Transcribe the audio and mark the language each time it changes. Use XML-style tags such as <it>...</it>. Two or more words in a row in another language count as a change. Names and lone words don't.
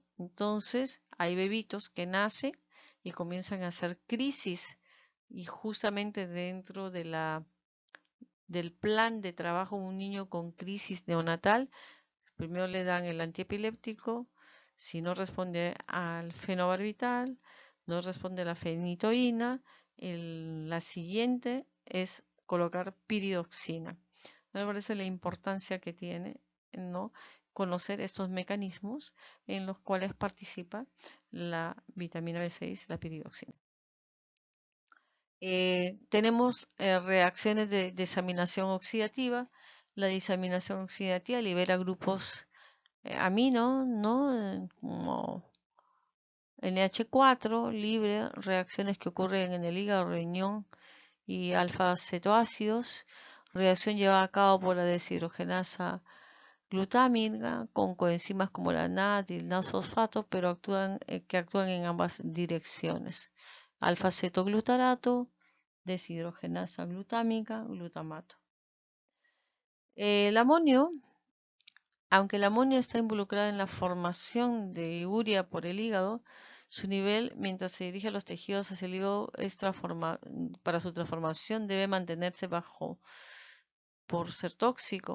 <es>Entonces hay bebitos que nacen y comienzan a hacer crisis y justamente dentro del plan de trabajo de un niño con crisis neonatal Primero le dan el antiepiléptico, si no responde al fenobarbital, no responde a la fenitoína, la siguiente es colocar piridoxina. Me parece la importancia que tiene, ¿no?, conocer estos mecanismos en los cuales participa la vitamina B6, la piridoxina. Tenemos reacciones de desaminación oxidativa. La desaminación oxidativa libera grupos amino, ¿no? Como NH4, libre, reacciones que ocurren en el hígado, riñón y alfa-cetoácidos, reacción llevada a cabo por la deshidrogenasa glutámica con coenzimas como la NAD y el NAS-fosfato, pero que actúan en ambas direcciones. Alfa-cetoglutarato, deshidrogenasa glutámica, glutamato. El amonio, aunque el amonio está involucrado en la formación de urea por el hígado, su nivel mientras se dirige a los tejidos hacia el hígado para su transformación debe mantenerse bajo por ser tóxico.</es>